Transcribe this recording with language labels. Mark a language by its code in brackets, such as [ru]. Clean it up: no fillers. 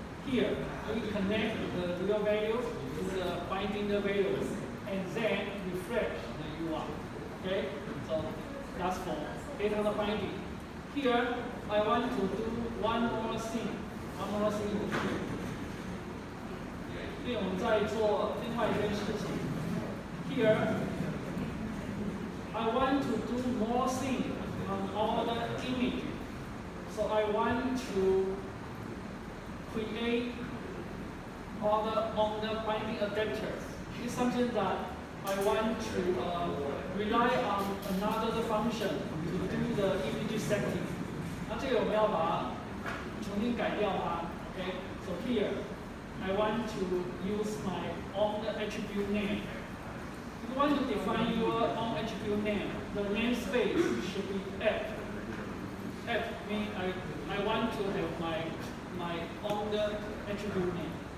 [en] Here, we connect the real value to the binding value, and then refresh the UI. Okay, so that's for data binding. Here, I want to do one more thing here. [zh] 因为我们在做另外一件事情。 [en] Here, I want to do more things on all the image. So I want to create all the binding adapters. It's something that I want to rely on another function to do the image setting. [zh] 那这个我们要把它重新改掉它。 [en] Okay, so here. I want to use my own attribute name. If you want to define your own attribute name, the namespace should be F. F means I want to have my own attribute name.